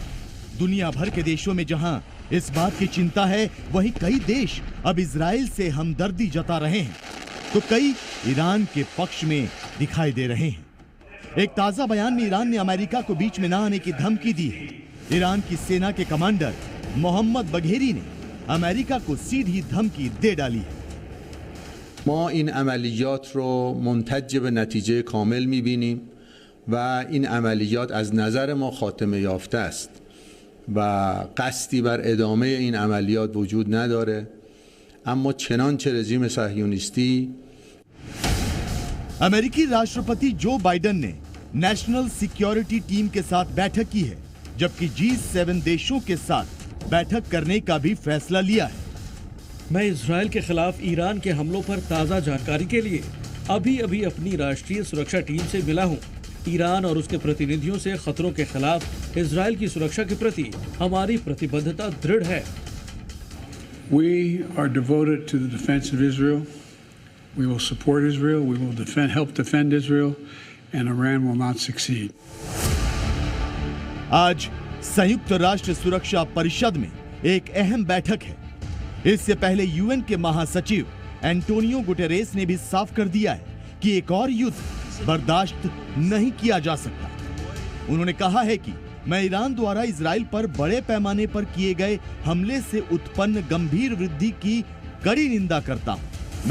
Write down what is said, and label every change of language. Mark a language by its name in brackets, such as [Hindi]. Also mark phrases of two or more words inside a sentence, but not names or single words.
[Hindi] दुनिया भर के देशों में जहां इस बात की चिंता है, वहीं कई देश अब इजराइल से हमदर्दी जता रहे हैं, तो कई ईरान के पक्ष में दिखाई दे रहे हैं। एक ताजा बयान में ईरान ने अमेरिका को बीच में न आने की धमकी दी है। ईरान की सेना के कमांडर मोहम्मद बघेरी ने अमेरिका को सीधी धमकी दे डाली है। [Persian] ما این عملیات رو منتج به نتیجه کامل می‌بینیم و این عملیات از نظر ما خاتمه یافته است و قصدی بر ادامه این عملیات وجود نداره. اما چنانچه رژیم صهیونیستی [Hindi] अमेरिकी राष्ट्रपति जो बाइडेन ने [English] National Security Team [Hindi] के साथ बैठक की है, जबकि G7 देशों के साथ बैठक करने का भी फैसला लिया है। मैं इजरायल के खिलाफ ईरान के हमलों पर ताज़ा जानकारी के लिए अभी अपनी राष्ट्रीय सुरक्षा टीम से मिला हूं। ईरान और उसके प्रतिनिधियों से खतरों के खिलाफ इजरायल की सुरक्षा के प्रति हमारी प्रतिबद्धता दृढ़ है। [English] We are devoted to the defense of Israel. We will support Israel. We will help defend Israel, and Iran will not succeed. [Hindi] आज संयुक्त राष्ट्र सुरक्षा परिषद में एक अहम बैठक है। इससे पहले यूएन के महासचिव एंटोनियो गुटेरेस ने भी साफ कर दिया है कि एक और युद्ध बर्दाश्त नहीं किया जा सकता। उन्होंने कहा है कि मैं ईरान द्वारा इजराइल पर बड़े पैमाने पर किए गए हमले से उत्पन्न गंभीर वृद्धि की कड़ी निंदा करता हूं।